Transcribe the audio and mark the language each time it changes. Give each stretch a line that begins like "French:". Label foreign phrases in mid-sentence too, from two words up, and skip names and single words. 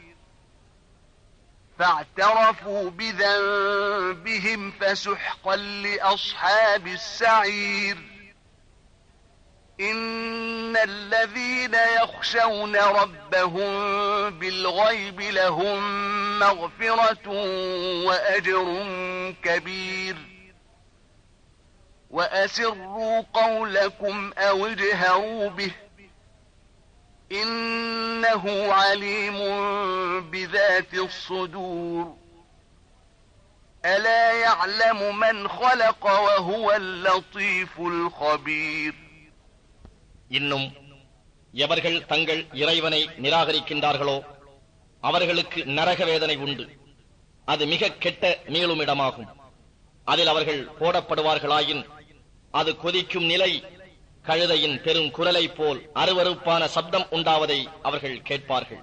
Arabic: فاعترفوا بذنبهم فسحقا لأصحاب السعير إن الذين يخشون ربهم بالغيب لهم مغفرة وأجر كبير وأسروا قولكم أو اجهروا به إنه عليم بذات الصدور ألا يعلم من خلق وهو اللطيف الخبير
Tamil: இன்னும் எவர்கள் தங்கள் இறைவனை நிராகரிக்கின்றார்களோ அவர்களுக்கு நரக வேதனை உண்டு. அது மிக கெட்ட மீளுமிடமாகும். அதில் அவர்கள் போடப்படுவார்களாயின் அது கொதிக்கும் நிலை கழுதையின் பெரும் குரலை போல் அருவருப்பான சப்தம் உண்டாவதை அவர்கள் கேட்பார்கள்.